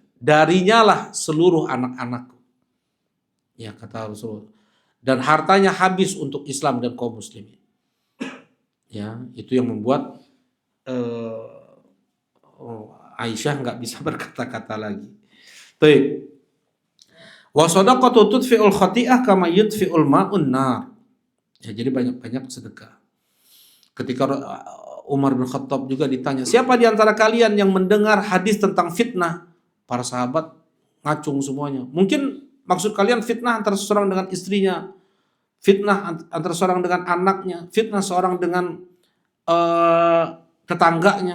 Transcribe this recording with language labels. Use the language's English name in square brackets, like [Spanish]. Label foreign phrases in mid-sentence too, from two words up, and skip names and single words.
[Indonesian] Darinya lah seluruh anak-anakku. Ya, kata Rasulullah. Dan hartanya habis untuk Islam dan kaum muslimin. Ya, itu yang membuat Aisyah nggak bisa berkata-kata lagi. Baik. [Arabic] والصدقة تطفئ الخطيئة كما يطفئ الماء النار. [Indonesian] Ya, jadi banyak-banyak sedekah. Ketika Umar bin Khattab juga ditanya, siapa di antara kalian yang mendengar hadis tentang fitnah? Para sahabat ngacung semuanya. Mungkin maksud kalian fitnah antara seseorang dengan istrinya, fitnah antara seorang dengan anaknya, fitnah seorang dengan tetangganya.